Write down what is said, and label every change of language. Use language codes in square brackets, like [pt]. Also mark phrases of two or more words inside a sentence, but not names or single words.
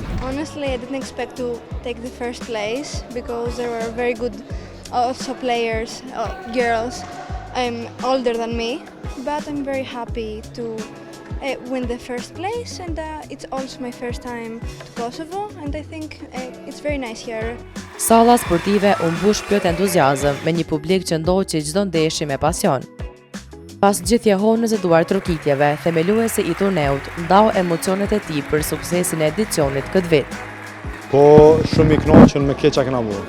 [en] Honestly, I didn't expect to take the first place because there were very good also players, girls, older than me, but I'm very happy to win the first place, and it's also my first time to Kosovo, and I think it's very nice here. [sq] Salla sportive u mbush plot entuziazëm me një publik që ndoqi çdo ndeshje me pasion. Pas gjithë jehonës e duar trokitjeve, themeluesi i turneut ndau emocionet e tij për suksesin e edicionit këtë vit. Po shumë i kënaqur me keq që kena bërë.